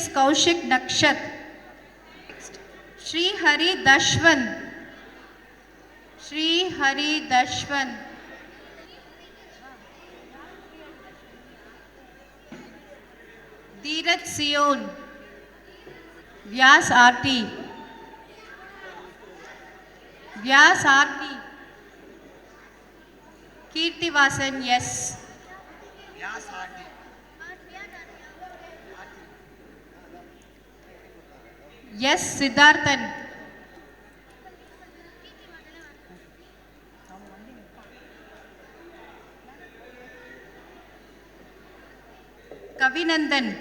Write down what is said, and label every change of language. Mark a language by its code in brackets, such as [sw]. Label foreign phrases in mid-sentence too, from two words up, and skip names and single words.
[en] Kaushik Nakshat, Shri Hari Dashwan, Shri Hari Dashwan, Dheeraj Sion, Vyas R.T., Vyas R.T., Kirtivasan S. Yes, Siddharthan. Kavinandan.